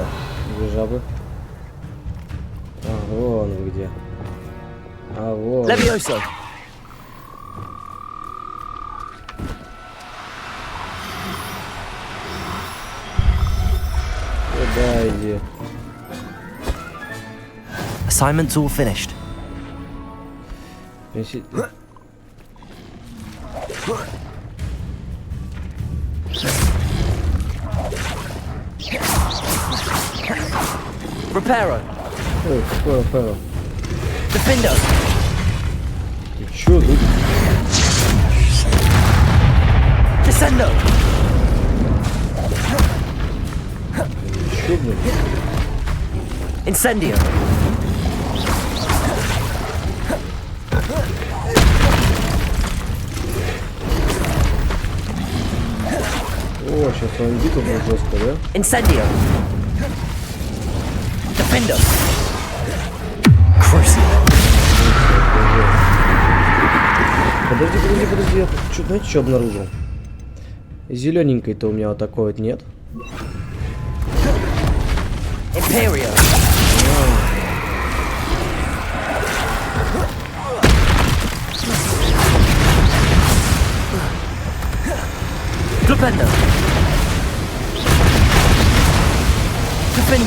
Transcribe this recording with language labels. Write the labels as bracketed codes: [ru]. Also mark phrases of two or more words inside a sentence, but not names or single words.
[ru] Где жабы? А, вон вы где. А, вон. Levioso. Да, иди. [en] Assignment's all finished. [ru] Reparo. Ой, какой Reparo? Defendo. Ты чё тут? Descendo. Чё, блин? Incendio. О, сейчас с вами битва будет жестко, да? Incendio. Defendo. Crucio. Подожди, я тут, знаете, что обнаружил? Зелененькой-то у меня вот такой вот нет. Imperio. Defendo. Defendo.